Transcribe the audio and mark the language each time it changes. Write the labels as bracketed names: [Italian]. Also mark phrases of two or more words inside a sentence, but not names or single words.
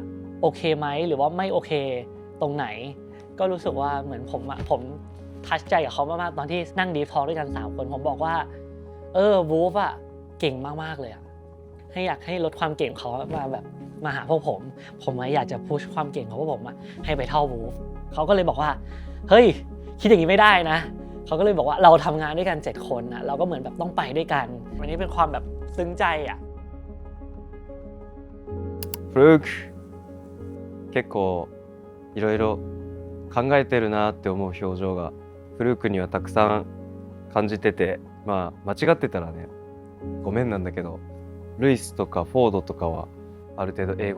[Thai] โอเคไหมหรือว่าไม่โอเคตรงไหนก็รู้สึกว่าเหมือนผมทัชใจกับเขามากๆตอนที่นั่งดีฟทอล์กด้วยกัน3คนผมบอกว่าวูฟอะเก่งมากๆเลยอะอยากให้ลดความเก่งเขามาหาพวกผมอยากจะพุชความเก่งของพวกผมให้ไปเท่าวูฟเขาก็เลยบอกว่าเฮ้ยคิดอย่างนี้ไม่ได้นะเขาก็เลยบอกว่าเราทำงานด้วยกัน7คนนะเราก็เหมือนแบบต้องไปด้วยกันวันนี้เป็นความแบบซึ้งใจอ่ะ [Japanese] フルーク結構いろいろ考えてるなって思う表情がフルークにはたくさん感じてて、間違ってたらねごめんなんだけど、ルイスとかフォードとかはある程度英語